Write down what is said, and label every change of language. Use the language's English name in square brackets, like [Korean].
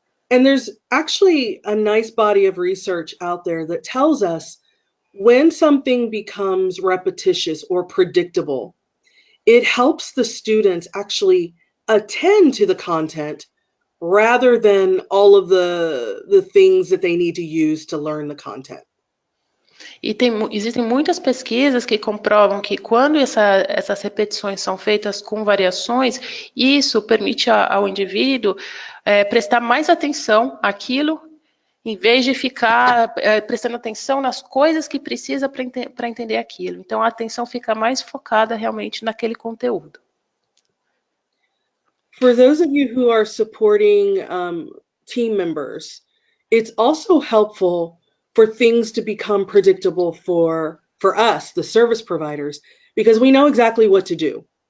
[English] And there's actually a nice body of research out there that tells us when something becomes repetitious or predictable, it helps the students actually attend to the content rather than all of the things that they need to use to learn the content. [Portuguese] E existem muitas pesquisas que comprovam que quando essas repetições são feitas com variações, isso permite ao indivíduo prestar mais atenção àquilo, em vez de ficar prestando atenção nas coisas que precisa para entender aquilo. Então, a atenção fica mais focada realmente naquele conteúdo. [English] For those of you who are supporting team members, it's also helpful for things to become predictable for us, the service providers, because we know exactly what to do.